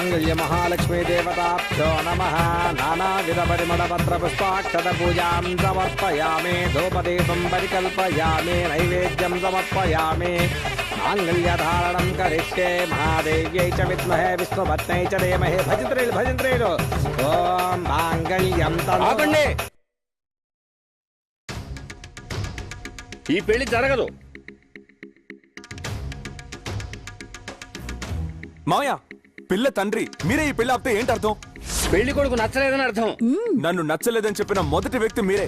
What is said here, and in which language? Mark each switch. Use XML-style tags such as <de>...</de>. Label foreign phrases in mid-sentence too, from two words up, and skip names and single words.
<sa>पूज्य महालक्ष्मी देवताभ्यो नमः। नानाविध परिमल पत्र पुष्पाक्षत पूजां समर्पयामि। धूपदीपं परिकल्पयामि। नैवेद्यं समर्पयामि। माङ्गल्यधारणं करिष्ये। महादेव्यै च विद्महे विष्णुपत्न्यै च धीमहि। भजन्त्रीलु ॐ माङ्गल्यं</sa> <te>ఆపండి. ఈ పెళ్లి జరగదు. మావయ్య, పిల్ల తండ్రి మీరే ఈ పెళ్లి ఆపితే ఏంటి అర్థం? పెళ్లి కొడుకు నచ్చలేదని అర్థం. నన్ను నచ్చలేదని చెప్పిన మొదటి వ్యక్తి మీరే.</te>